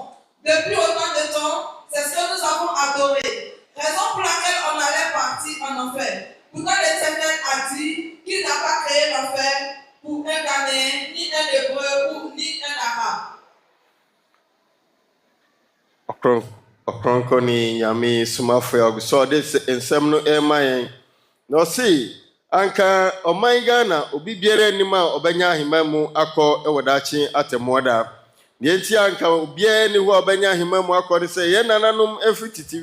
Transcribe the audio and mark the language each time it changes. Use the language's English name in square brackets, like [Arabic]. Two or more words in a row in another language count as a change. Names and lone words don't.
[French] Depuis autant de temps, c'est ce que nous avons adoré. Raison pour laquelle on allait partir en enfer. Pourtant, l'Éternel a dit qu'il n'a pas créé l'enfer pour un Ghanéen, ni un Hébreu, ou ni un Arabe. [Akan] Ɔkrɔnkrɔnyi Nyame Somafo ya so de nsɛm no ɛma no see anka ɔman Ghana obi biara anim a ɔbɛnya ahema mu akɔ ɛwɔ daakye atemmoda ne enti anka obiara ni hɔ ɔbɛnya ahema mu akɔ de sɛ yɛn nananom afiri titi